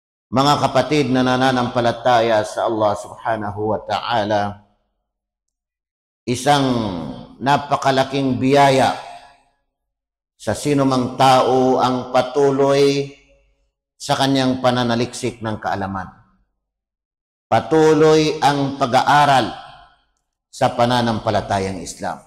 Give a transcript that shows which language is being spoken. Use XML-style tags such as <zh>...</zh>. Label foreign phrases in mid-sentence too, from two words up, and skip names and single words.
<tl>Mga kapatid na nananampalataya sa Allah</tl> <ar>سبحانه وتعالى,</ar> <tl>isang napakalaking biyaya sa sinumang tao ang patuloy sa kanyang pananaliksik ng kaalaman. Patuloy ang pag-aaral sa pananampalatayang Islam.</tl>